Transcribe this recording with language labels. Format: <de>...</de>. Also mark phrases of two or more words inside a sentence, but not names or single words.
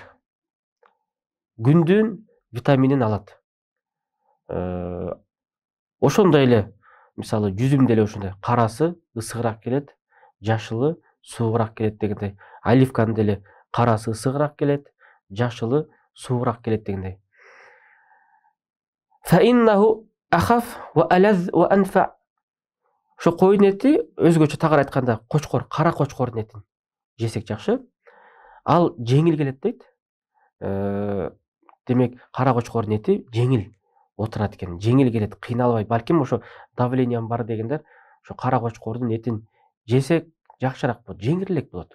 <ky>Күндүн витаминин алат. Ошондой эле, мисалы, жүзүм деле ошондой. Карасы ысыгыраак келет, жашылы суугураак келет дегендей. Оливканын деле карасы ысыгыраак келет, жашылы суугураак келет дегендей.</ky> <ar>فإنه أخف وألذ وأنفع.</ar> <ky>Ошо койдун эти өзгөчө тагыр айтканда, кара кочкордун этин жесек жакшы. Ал жеңил келет дейт. Демек, кара кочкордун эти жеңил отурат экен, жеңил келет, кыйналбай. Балким ошо давлениям бар дегендер ошо кара кочкордун этин жесек жакшыраак болот, жеңилирээк болот.</ky>